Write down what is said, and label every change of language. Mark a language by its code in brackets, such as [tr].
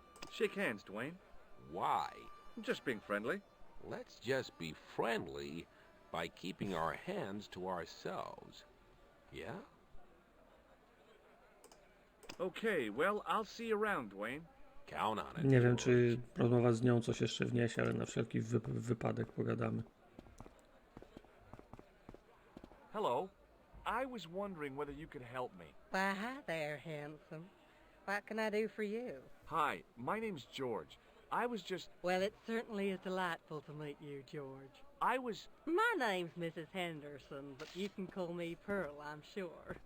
[en] Shake hands, Dwayne. Why? I'm just being friendly. Let's just be friendly by keeping our hands to ourselves. Yeah? Okay, well, I'll see you around, Dwayne. Count on it. [pl] Nie wiem, George. czy rozmowa z nią coś jeszcze wniesie, ale na wszelki wypadek pogadamy. [en] Hello. I was wondering whether you could help me. Why, hi there, handsome. What can I do for you? Hi, my name's George. I was just... Well, it certainly is delightful to meet you, George. I was... My name's Mrs. Henderson, but you can call me Pearl, I'm sure.